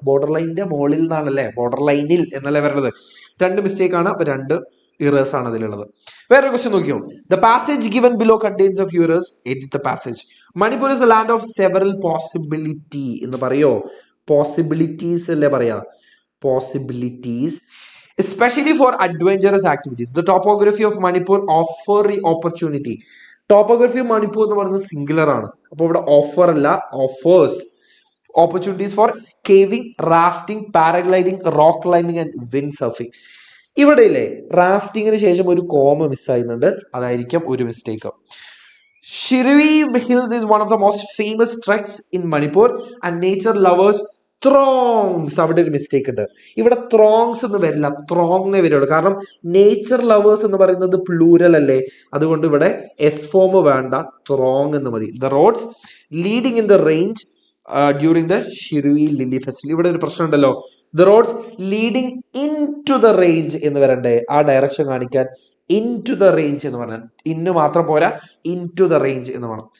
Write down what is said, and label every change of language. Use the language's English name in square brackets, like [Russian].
[Malayalam] Border ലൈനിന്റെ മുകളിൽ നിന്നാണല്ലേ, border ലൈനിൽ എന്നല്ലേ വരുന്നത്. രണ്ട് മിസ്റ്റേക്ക് ആണ്, അപ്പൊ രണ്ട് ഇറേഴ്സ് ആണ് അതിലുള്ളത്. വേറെ ക്വസ്റ്റ്യൻ നോക്കിയോ. [English] The passage given below contains a few errors. Edit the passage. Manipur is a land of several possibility [Malayalam] എന്ന് പറയോ? പോസിബിലിറ്റീസ് അല്ലേ പറയാ, possibilities. [English] Especially for adventurous activities. The topography of Manipur offer opportunity. Topography of Manipur [Malayalam] എന്ന് പറയുന്നത് singular ആണ്, അപ്പൊ ഇവിടെ offer അല്ല, offers. [English] Opportunities for caving, rafting, paragliding, rock climbing and wind surfing. [Malayalam] ഇവിടെ ഇല്ലേ റാഫ്റ്റിങ്ങിന് ശേഷം ഒരു കോമ മിസ്സായിരുന്നുണ്ട്, അതായിരിക്കും ഒരു mistake. [English] Shirui Hills is one of the most famous treks in Manipur and nature lovers throngs. [Malayalam] അവിടെ ഒരു മിസ്റ്റേക്ക് ഉണ്ട്. ഇവിടെ ത്രോങ്സ് എന്ന് വരില്ല, ത്രോങ് വരുള്ളൂ. കാരണം നേച്ചർ ലവേഴ്സ് എന്ന് പറയുന്നത് പ്ലൂരൽ അല്ലേ, അതുകൊണ്ട് ഇവിടെ എസ് ഫോം വേണ്ട, ത്രോങ് എന്ന് മതി. [English] The roads leading in the range during the Shirui lily festival. [Malayalam] ഇവിടെ ഒരു പ്രശ്നം ഉണ്ടല്ലോ, [English] the roads leading in to the range [Malayalam] എന്ന് വരണ്ടേ, ആ ഡയറക്ഷൻ കാണിക്കാൻ ഇൻ ടു ദ റേഞ്ച് എന്ന് പറഞ്ഞാൽ ഇന്ന് മാത്രം പോരാ, ഇൻ ടു ദ റേഞ്ച് എന്ന് വേണം.